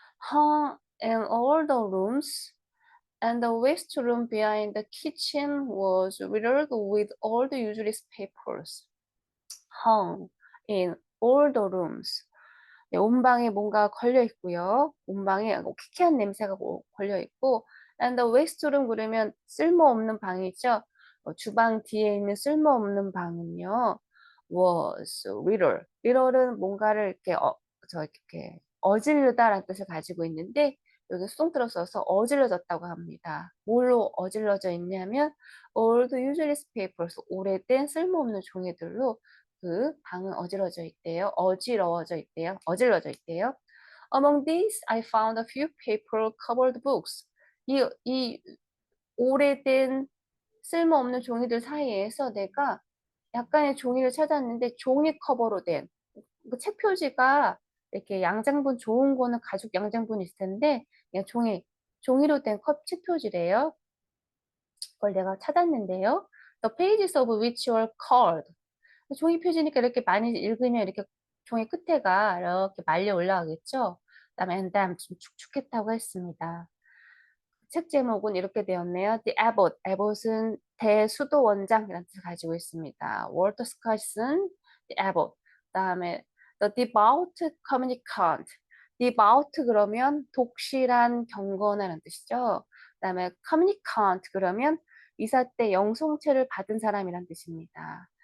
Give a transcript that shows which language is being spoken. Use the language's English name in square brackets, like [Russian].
[English] hung in all the rooms and the waste room behind the kitchen was riddled with all the useless papers. hung in all the rooms. [Korean] 네, 온 방에 뭔가 걸려 있고요. 온 방에 퀴퀴한 냄새가 걸려 있고, [English] and the waste room [Korean] 그러면 쓸모없는 방이죠. 주방 뒤에 있는 쓸모없는 방은요. [English] was riddle. [Korean] riddle은 뭔가를 이렇게 이렇게 어질르다라는 뜻을 가지고 있는데 여기 수동태로 써서 어질러졌다고 합니다. 뭘로 어질러져 있냐면 [English] all the useless papers, [Korean] 오래된 쓸모없는 종이들로 그 방은 어질러져 있대요. 어질러져 있대요. [English] Among these, I found a few paper-covered books. [Korean] 이 오래된 쓸모없는 종이들 사이에서 내가 약간의 종이를 찾았는데 종이 커버로 된 그 책 표지가 이렇게 양장분 좋은 거는 가죽 양장분이 있을 텐데 그냥 종이로 된 책 표지래요. 그걸 내가 찾았는데요. [English] The pages of which were curled. [Korean] 종이 표지니까 이렇게 많이 읽으면 이렇게 종이 끝에가 이렇게 말려 올라가겠죠. 그다음에 [English] and then [Korean] 좀 축축했다고 했습니다. 책 제목은 이렇게 되었네요. The Abbott은 대수도원장이라는 뜻을 가지고 있습니다. 월터 스카시슨, The Abbott. [English] 그다음에 The Devout Communicant. [Korean] Devout 그러면 독실한 경건이라는 뜻이죠. 그다음에 Communicant 그러면 이사 때 영송체를 받은 사람이라는 뜻입니다.